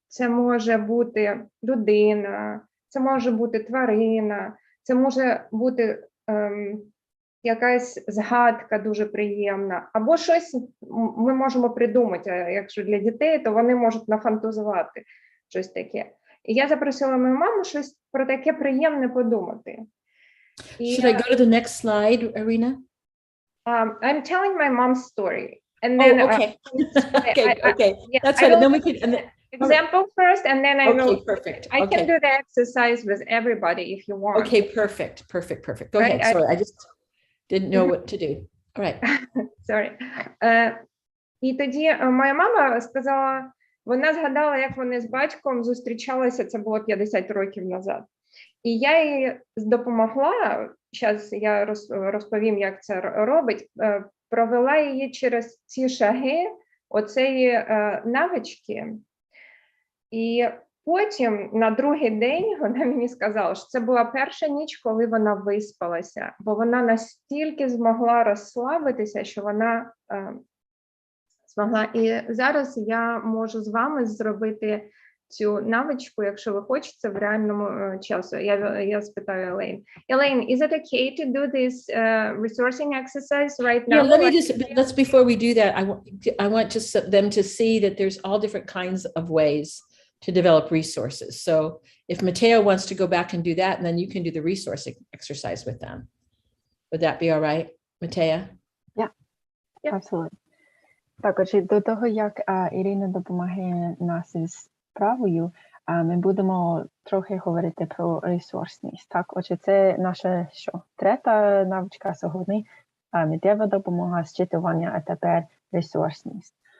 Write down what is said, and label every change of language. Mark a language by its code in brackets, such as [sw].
[uk] Це може бути людина, це може бути тварина, це може бути якась згадка дуже приємна, або щось ми можемо придумати, а якщо для дітей, то вони можуть нафантазувати щось таке. І я запросила мою маму щось про таке приємне подумати. [en] Should I go to the next slide, Irina? I'm telling my mom's story. And then, okay. Okay. Yeah, That's right. And then we can. And then, example first, and then I will. okay, perfect. I can do the exercise with everybody if you want. Okay, perfect. Go Right, ahead. Sorry, I just didn't know what to do. All right. Sorry. [uk] І тоді моя мама сказала, вона згадала, як вони з батьком зустрічалися, це було 50 років назад. І я їй допомогла, зараз я розповім, як це робить, провела її через ці шаги, оцеї навички. І потім на другий день вона мені сказала, що це була перша ніч, коли вона виспалася, бо вона настільки змогла розслабитися, що вона змогла. І зараз я можу з вами зробити цю навичку, якщо ви хочете, в реальному часу. Я спитаю Елейн. [en] Elaine, is it okay to do this resourcing exercise right now? Yeah, let's before we do that, I want them to see that there's all different kinds of ways to develop resources. So if Matteo wants to go back and do that, and then you can do the resourcing exercise with them. Would that be all right, Matteo? Yeah. Absolutely. [uk] Також до того, як Ірина допомагає нас із справою, ми будемо трохи говорити про ресурсність. Так, отже, це наша третя навичка сьогодні. Миттєва допомога, зчитування, а тепер ресурсність.